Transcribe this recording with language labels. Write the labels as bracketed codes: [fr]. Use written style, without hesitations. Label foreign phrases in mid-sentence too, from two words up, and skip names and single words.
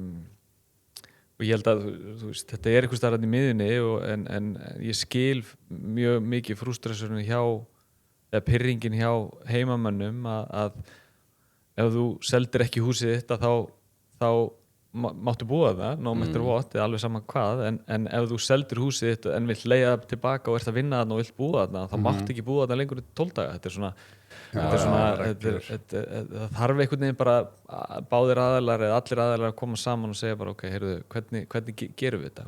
[is] Og ég held að þetta er einhvers staðar í miðjunni en ég skil mjög mikið frústresurinn eða pirringin hjá heimamönnum að ef þú seldir ekki húsið þitt þá máttu búa það, [en] no matter what, [is] eða alveg saman hvað, en ef þú seldir húsið þitt en vill leiða það tilbaka og ert að vinna þarna og vill búa þarna, þá máttu ekki búa þarna lengur í 12 daga. Það þarf einhvern veginn bara báðir aðilar eða allir aðilar að koma saman og segja bara ok, heyrðu, hvernig gerum við þetta?